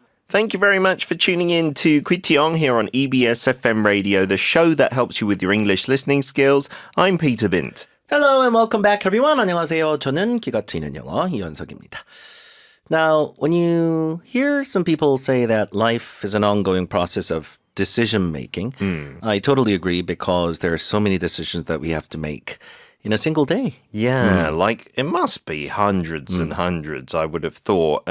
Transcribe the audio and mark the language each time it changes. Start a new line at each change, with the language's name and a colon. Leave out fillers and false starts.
English: Thank you very much for tuning in to Kwitiong here on EBS FM Radio, the show that helps you with your English listening skills. I'm Peter Bint. Hello and welcome back, everyone.
Korean: 안녕하세요. 저는 귀가 트이는 영어 이현석입니다.
English: Now, when you hear some people say that life is an ongoing process of decision making, I totally agree because there are so many decisions that we have to make in a single day. Yeah, like it must be hundreds and hundreds, I would have thought.